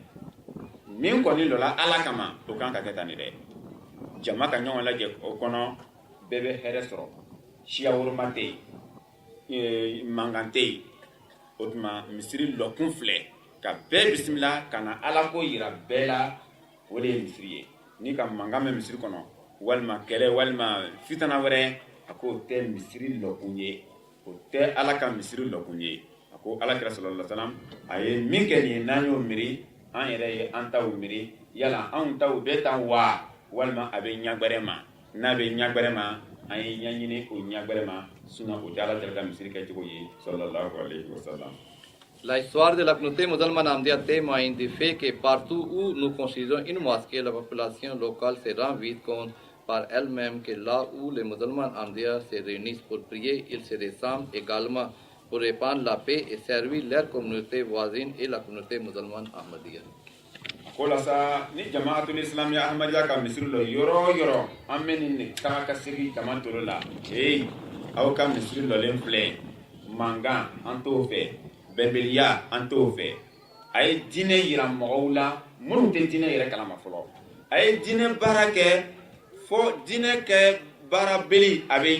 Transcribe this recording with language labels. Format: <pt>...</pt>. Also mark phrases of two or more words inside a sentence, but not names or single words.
<bm>min kɔni lɔla ala kama o kan ka kɛ tan de dɛ jama ka ɲɔgɔn lajɛ o kɔnɔ bɛɛ bɛ hɛrɛ sɔrɔ siya woroma tɛ yen mankan tɛ yen o tuma misiri lɔkun filɛ ka bɛɛ bisimila ka na ala ko yira bɛɛ la o de ye misiri ye ni ka mankan bɛ misiri kɔnɔ walima kɛlɛ walima fitana wɛrɛ a ko o tɛ misiri lɔkun ye o tɛ ala ka misiri lɔkun ye ko alakira</bm> <ar>صلى الله عليه وسلم</ar> <bm>a ye min kɛ nin ye n'an y'o miiri an yɛrɛ ye an taw miiri yala anw taw bɛ tan wa walima a bɛ ɲagbɛrɛ ma n'a bɛ ɲagbɛrɛ ma an ye ɲaɲini o ɲagbɛrɛ ma sinon o tɛ ala ka misiri kɛcogo ye</bm> <ar>صلى الله عليه وسلم.</ar> <fr>La histoire de la communauté musulmane ahmadiyya témoigne du fait que partout où nous considérons une mosquée, la population locale se rend vite compte par elle-même que là où les musulmans ahmadiyya se réunissent pour prier, ils se ressemblent également pour répandre la paix et servir leur communauté voisine et la communauté musulmane ahmadiyya.</fr> <bm>Kola sa ni jamaatul islamiyya ahmadiyya ka misiri lo yoro an bɛ nin taga ka segin jama toro la aw ka misiri lɔlen filɛ mankan an t'o fɛ bɛnbaliya an t'o fɛ a ye diinɛ yira mɔgɔw la minnu tɛ diinɛ yɛrɛ kalama fɔlɔ a ye diinɛ baara kɛ fo diinɛ kɛ baara beli a bɛ</bm>